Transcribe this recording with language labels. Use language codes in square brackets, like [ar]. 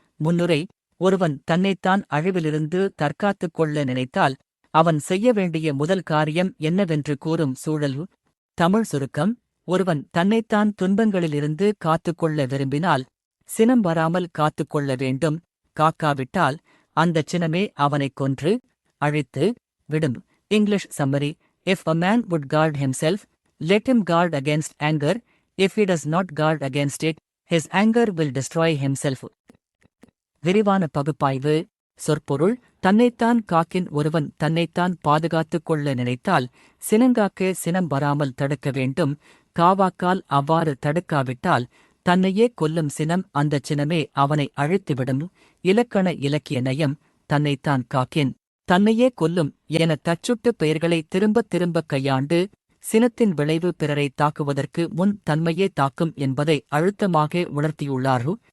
[ta] முன்னுரை ஒருவன் தன்னைத்தான் அழிவிலிருந்து தற்காத்துக் கொள்ள நினைத்தால் அவன் செய்ய வேண்டிய முதல் காரியம் என்னவென்று கூறும் சூழல். தமிழ் சுருக்கம். ஒருவன் தன்னைத்தான் துன்பங்களிலிருந்து காத்துக்கொள்ள விரும்பினால் சினம் வராமல் காத்துக்கொள்ள வேண்டும். காக்காவிட்டால் அந்தச் சினமே அவனைக் கொன்று அழித்து விடும். [en] English summary. If a man would guard himself, let him guard against anger. If he does not guard against it, his anger will destroy himself. [ta] விரிவான பகுப்பாய்வு. சொற்பொருள் தன்னைத்தான் காக்கின் ஒருவன் தன்னைத்தான் பாதுகாத்துக் கொள்ள நினைத்தால் சினங்காக்க சினம் வராமல் தடுக்க வேண்டும். காவாக்கால் அவ்வாறு தடுக்காவிட்டால் தன்னையே கொல்லும் சினம் அந்தச் சினமே அவனை அழித்துவிடும். இலக்கண இலக்கிய நயம். தன்னைத்தான் காக்கின் தன்னையே கொல்லும் என தச்சுட்டு பெயர்களை திரும்பத் திரும்பக் கையாண்டு சினத்தின் விளைவு பிறரை தாக்குவதற்கு முன் தன்மையே தாக்கும் என்பதை அழுத்தமாக உணர்த்தியுள்ளார்.